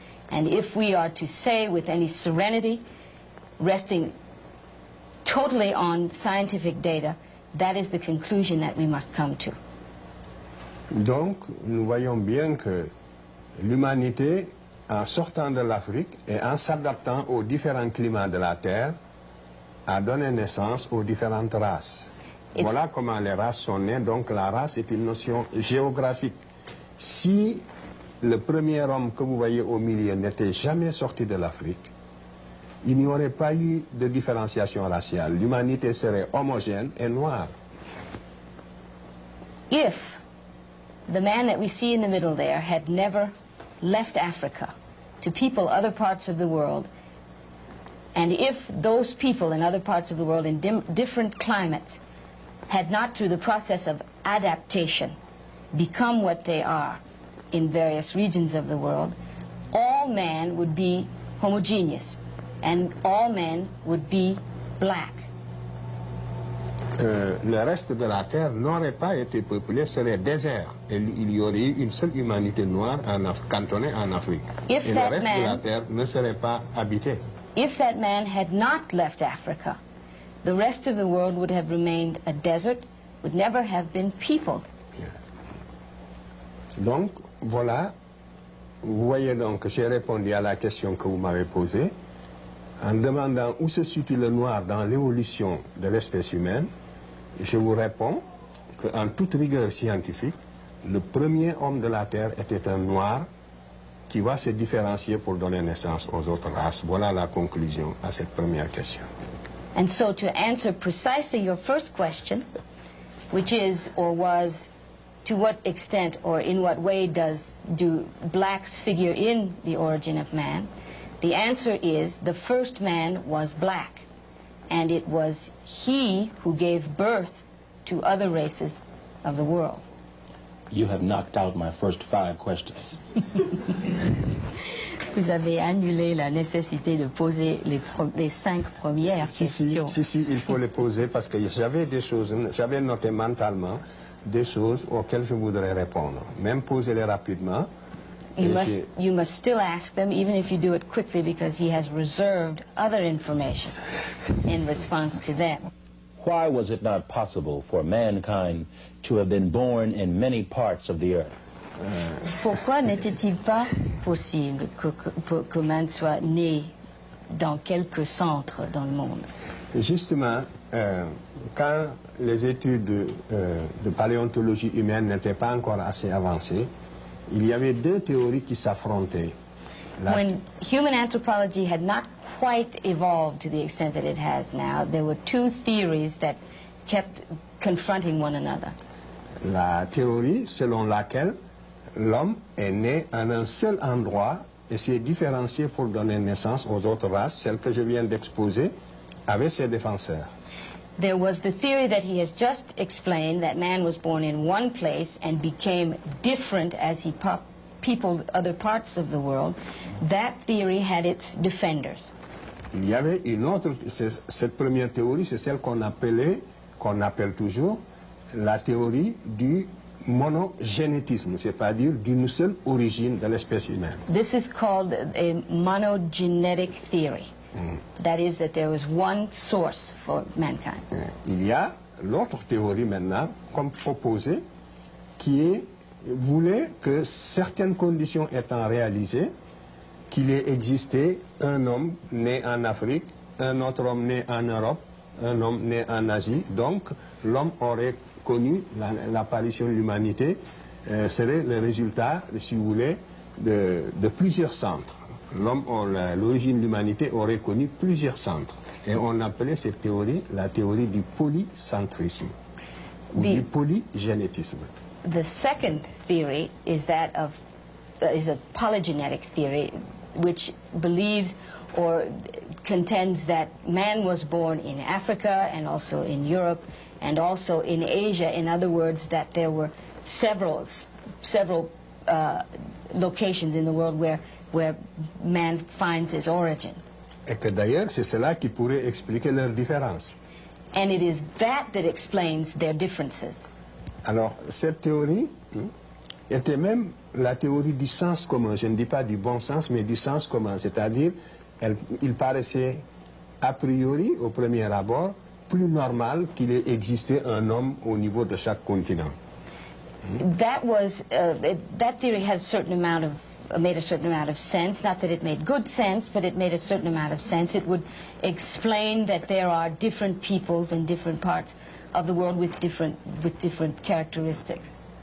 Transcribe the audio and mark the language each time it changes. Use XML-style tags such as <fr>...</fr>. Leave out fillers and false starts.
<en>And if we are to say with any serenity, resting totally on scientific data, that is the conclusion that we must come to.</en> <fr>Donc, nous voyons bien que l'humanité, en sortant de l'Afrique et en s'adaptant aux différents climats de la Terre, a donné naissance aux différentes races. Voilà comment les races sont nées. Donc la race est une notion géographique. Si le premier homme que vous voyez au milieu n'était jamais sorti de l'Afrique, il n'y aurait pas eu de différenciation raciale. L'humanité serait homogène et noire.</fr> <en>If the man that we see in the middle there had never left Africa to people other parts of the world, and if those people in other parts of the world in different climates had not, through the process of adaptation, become what they are in various regions of the world, all man would be homogeneous, and all men would be black.</en> <fr>le reste de la Terre n'aurait pas été peuplé, serait désert. Et il y aurait eu une seule humanité noire cantonnée en Afrique. Et le reste de la Terre ne serait pas habité.</fr> <en>If that man had not left Africa, the rest of the world would have remained a desert, would never have been peopled. Yeah.</en> <fr>Donc, voilà. Vous voyez donc que j'ai répondu à la question que vous m'avez posée en demandant où se situe le noir dans l'évolution de l'espèce humaine. Je vous réponds qu'en toute rigueur scientifique, le premier homme de la Terre était un noir qui va se différencier pour donner naissance aux autres races. Voilà la conclusion à cette première question.</fr> <en>And so to answer precisely your first question, which is or was, to what extent or in what way do blacks figure in the origin of man, the answer is the first man was black. And it was he who gave birth to other races of the world. You have knocked out my first 5 questions.</en> <fr>Vous avez annulé la nécessité de poser les 5 premières questions. Si, il faut les poser parce que j'avais des choses, j'avais noté mentalement des choses auxquelles je voudrais répondre. Même poser-les rapidement.</fr> <en>You must still ask them, even if you do it quickly, because he has reserved other information in response to them. Why was it not possible for mankind to have been born in many parts of the earth?</en> <fr>Pourquoi n'était-il pas possible que man soit né dans quelques centres dans le monde? Justement, quand les études de paléontologie humaine n'étaient pas encore assez avancées, il y avait 2 théories qui s'affrontaient.</fr> <en>When human anthropology had not quite evolved to the extent that it has now, there were 2 theories that kept confronting one another.</en> <fr>La théorie selon laquelle l'homme est né en un seul endroit et s'est différencié pour donner naissance aux autres races, celle que je viens d'exposer, avec ses défenseurs.</fr> <en>There was the theory that he has just explained, that man was born in one place and became different as he peopled other parts of the world. That theory had its defenders.</en> <fr>Il y avait une autre, cette première théorie, c'est celle qu'on appelle toujours la théorie du monogénétisme, c'est-à-dire d'une seule origine de l'espèce humaine.</fr> <en>This is called a monogenetic theory. That is, that there was one source for mankind.</en> <fr>Il y a l'autre théorie maintenant, comme proposée, qui voulait que certaines conditions étant réalisées, qu'il ait existé un homme né en Afrique, un autre homme né en Europe, un homme né en Asie. Donc, l'homme aurait connu l'apparition de l'humanité, serait le résultat, si vous voulez, de plusieurs centres. L'origine de l'humanité aurait connu plusieurs centres. Et on appelait cette théorie la théorie du polycentrisme, ou du polygénétisme.</fr> <en>The second theory is that is a polygenetic theory, which believes or contends that man was born in Africa and also in Europe and also in Asia. In other words, that there were several locations in the world where man finds his origin.</en> <fr>Et que d'ailleurs, c'est cela qui pourrait expliquer leurs différences.</fr> <en>And it is that explains their differences.</en> <fr>Alors, cette théorie était même la théorie du sens commun. Je ne dis pas du bon sens, mais du sens commun. C'est-à-dire, il paraissait a priori, au premier abord, plus normal qu'il ait existé un homme au niveau de chaque continent.</fr> <en>That theory has made a certain amount of sense. Not that it made good sense, but it made a certain amount of sense. It would explain that there are different peoples in different parts of the world with different characteristics.</en>